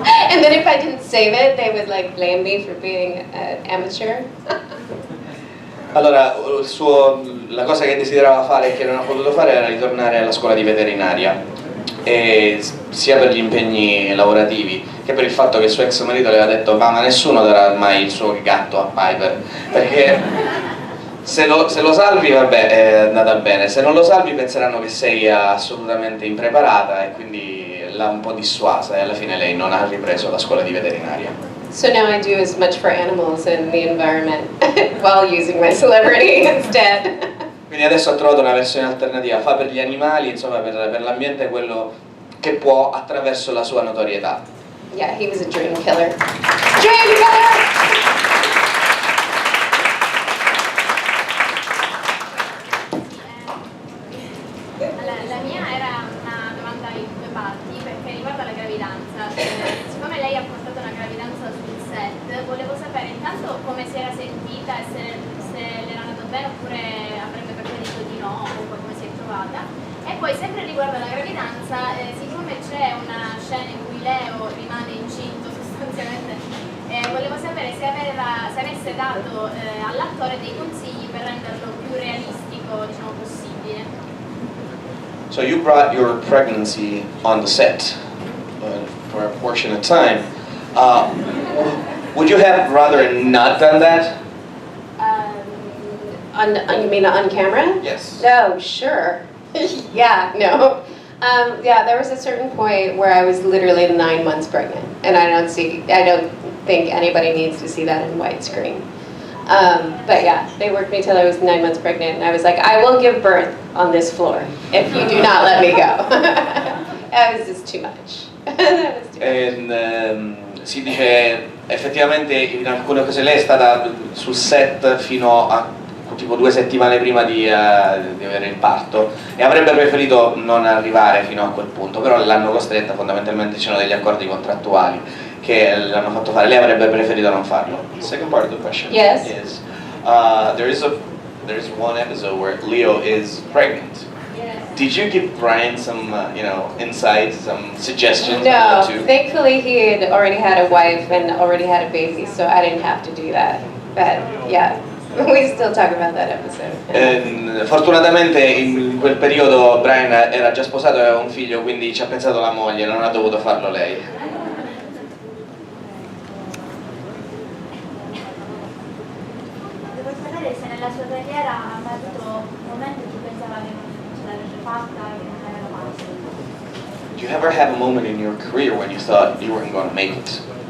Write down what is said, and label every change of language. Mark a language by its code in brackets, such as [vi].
[en] And then if I didn't save it, they would like blame me for being an amateur. [it] Allora, la cosa che desiderava fare e che non ha potuto fare era ritornare alla scuola di veterinaria, e sia per gli impegni lavorativi che per il fatto che il suo ex marito le aveva detto ma nessuno darà mai il suo gatto a Piper, perché se lo salvi vabbè è andata bene, se non lo salvi penseranno che sei assolutamente impreparata, e quindi l'ha un po' dissuasa, e alla fine lei non ha ripreso la scuola di veterinaria. [en] So now I do as much for animals and the environment while using my celebrity instead. [it] Quindi adesso ha trovato una versione alternativa, fa per gli animali, insomma per l'ambiente quello che può attraverso la sua notorietà. [en] Yeah, he was a dream killer. Dream killer! [it] La mia era una domanda in due parti perché riguarda la gravidanza. Siccome lei ha portato una gravidanza sul set, volevo sapere intanto come si era sentita e se le era andato bene oppure avrebbe preferito di no, o come si è trovata. E poi sempre riguardo alla gravidanza, siccome c'è una scena in cui Leo rimane incinto sostanzialmente, volevo sapere se avesse dato all'attore dei consigli per renderlo più realistico, diciamo, possibile. [en] So you brought your pregnancy on the set for a portion of time. Would you have rather not done that? You mean on camera? Yes. No, sure. Yeah, no. Yeah, there was a certain point where I was literally 9 months pregnant, and I don't think anybody needs to see that in widescreen. But yeah, they worked me till I was 9 months pregnant, and I was like, I will give birth on this floor if you do not let me go. That was just too much. That was too much. [it] Si dice effettivamente in alcune occasioni lei è stata sul set fino a tipo 2 settimane prima di avere il parto, e avrebbe preferito non arrivare fino a quel punto, però l'hanno costretta, fondamentalmente c'erano degli accordi contrattuali che l'hanno fatto fare, lei avrebbe preferito non farlo. [en] Second part of the question Yes. is there is there's one episode where Leo is pregnant. Yes. Did you give Brian some, insights, some suggestions? No, thankfully he had already had a wife and already had a baby, so I didn't have to do that. But yeah, we still talk about that episode. [it] Fortunatamente in quel periodo Brian era già sposato e aveva un figlio, quindi ci ha pensato la moglie, non ha dovuto farlo lei. Devo sapere se nella sua carriera ha mai avuto un momento in cui pensava che non ce l'avrebbe fatta, che non era fatta. [en] Did you ever have a moment in your career when you thought you weren't going to make it?